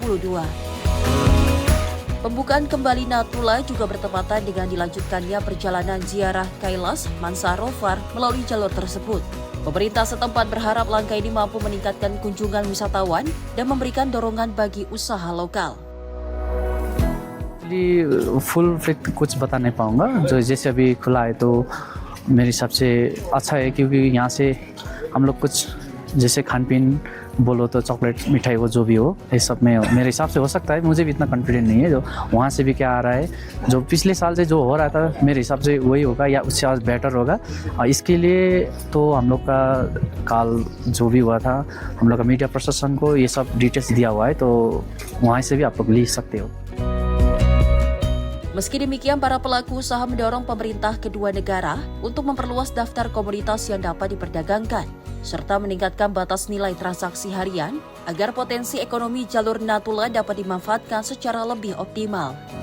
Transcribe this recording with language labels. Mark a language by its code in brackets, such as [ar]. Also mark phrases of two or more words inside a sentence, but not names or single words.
[id] Pembukaan kembali Natula juga bertepatan dengan dilanjutkannya perjalanan ziarah Kailas Mansarovar melalui jalur tersebut. Pemerintah setempat berharap langkah ini mampu meningkatkan kunjungan wisatawan dan memberikan dorongan bagi usaha lokal. [en] full fit [hi] कुछ बता नहीं पाऊंगा जो जैसे अभी खुला है तो मेरे हिसाब से अच्छा है क्योंकि यहाँ से हम लोग कुछ जैसे खान पीन बोलो तो चॉकलेट मिठाई वो जो भी हो ये सब में मेरे हिसाब से हो सकता है मुझे भी इतना कॉन्फिडेंट नहीं है जो वहाँ से भी क्या आ रहा है जो पिछले साल से जो हो रहा था मेरे हिसाब से वही होगा या उससे आज बेटर होगा और इसके लिए तो हम लोग का काल जो भी हुआ था हम लोग का मीडिया प्रशासन को ये सब डिटेल्स दिया हुआ है तो वहाँ से भी आप लोग ले सकते हो. [id] Meski demikian, para pelaku usaha mendorong pemerintah kedua negara untuk memperluas daftar komoditas yang dapat diperdagangkan, serta meningkatkan batas nilai transaksi harian agar potensi ekonomi jalur Natula dapat dimanfaatkan secara lebih optimal.